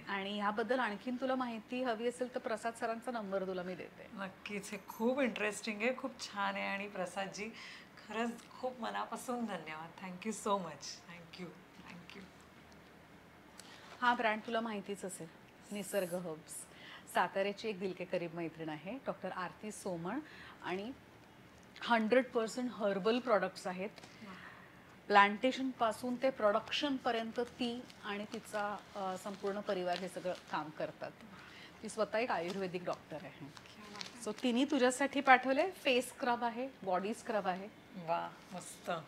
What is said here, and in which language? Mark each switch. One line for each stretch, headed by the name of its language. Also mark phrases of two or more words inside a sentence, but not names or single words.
Marathi: आणि याबद्दल आणखीन तुला माहिती हवी असेल तर प्रसाद सरांचा नंबर तुला मी देते. नक्कीच, हे खूप इंटरेस्टिंग आहे, खूप छान आहे. आणि प्रसादजी खरंच खूप मनापासून धन्यवाद.
English: Thank you so much. Thank you thank you.
Marathi: हा ब्रँड तुला माहितीच असेल, निसर्ग हर्ब्स. साताऱ्याची एक
Hindi: दिल के करीब
Marathi: मैत्रीण आहे, डॉक्टर आरती सोमण, आणि 100%
English: herbal products
Marathi: आहेत. प्लांटेशनपासून ते प्रोडक्शनपर्यंत ती आणि तिचा संपूर्ण परिवार हे सगळं काम करतात. ती स्वतः एक आयुर्वेदिक डॉक्टर आहे. सो तिने तुझ्यासाठी पाठवले
English: face scrub
Marathi: आहे,
English: body scrub
Marathi: आहे.